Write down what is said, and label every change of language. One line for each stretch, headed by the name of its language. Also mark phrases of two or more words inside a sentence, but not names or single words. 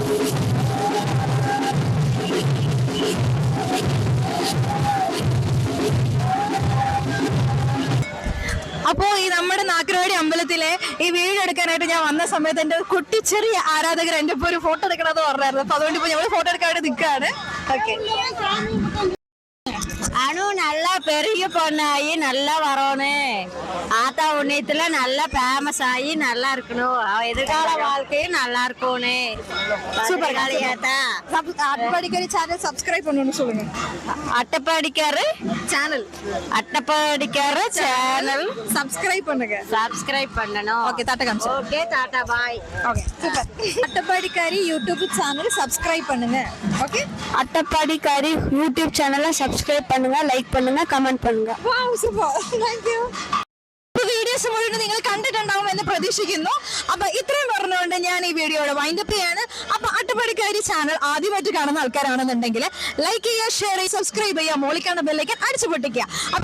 Malayalam: അപ്പോൾ ഈ നമ്മുടെ നാക്കരവാടി അമ്പലത്തിലെ ഈ വീഡിയോ എടുക്കാനായിട്ട് ഞാൻ വന്ന സമയത്ത് എൻ്റെ കുട്ടി ചെറിയ ആരാധകർ എൻ്റെ ഇപ്പോൾ ഒരു ഫോട്ടോ എടുക്കണമെന്ന് പറഞ്ഞായിരുന്നു. അപ്പോൾ അതുകൊണ്ട് ഇപ്പോൾ ഞങ്ങൾ ഫോട്ടോ എടുക്കാനായിട്ട് നിൽക്കുകയാണ്. ഓക്കെ,
Tamil: அனு நல்லா பெரிய பொண்ணாகி நல்லா வரணும். ஆத்தா உண்ணியத்துல நல்லா ஃபேமஸ் ஆகி நல்லா இருக்கணும். அவ எதிர்கால வாழ்க்கையும் நல்லா இருக்கணும். சூப்பர் காளியாத்தா. அட்டப்பாடிக்காரி சேனல் சப்ஸ்கிரைப் பண்ணணும்னு சொல்லுங்க. அட்டப்பாடிக்காரு சேனல் அட்டப்பாடிக்காரு சேனல் சப்ஸ்கிரைப் பண்ணுங்க. சப்ஸ்கிரைப் பண்ணணும். ஓகே டாடா காமிச்சு. ஓகே டாடா பாய். ஓகே சூப்பர். அட்டப்பாடிக்காரி யூடியூப் சேனல் சப்ஸ்கிரைப் பண்ணுங்க. ஓகே அட்டப்பாடிக்காரி யூடியூப் சேனலை സബ്സ്ക്രൈബ് பண்ணுங்க, ലൈക്ക് பண்ணுங்க, കമന്റ് பண்ணுங்க.
English: Wow super. Thank you.
Malayalam: വീഡിയോസ് മുഴുവൻ നിങ്ങൾ കണ്ടിട്ടുണ്ടാവും എന്ന് പ്രതീക്ഷിക്കുന്നു. അപ്പൊ ഇത്രയും പറഞ്ഞുകൊണ്ട് ഞാൻ ഈ വീഡിയോയുടെ വൈൻഡപ്പ് ചെയ്യാണ്. അപ്പൊ അട്ടപ്പാടിക്കാരി ചാനൽ ആദ്യമായിട്ട് കാണുന്ന ആൾക്കാരാണെന്നുണ്ടെങ്കിൽ ലൈക്ക് ചെയ്യുക, ഷെയർ ചെയ്യുക, സബ്സ്ക്രൈബ് ചെയ്യുക, മോളിക്കാണ് ബെല്ലൈക്കൻ അടിച്ചു പൊട്ടിക്കുക.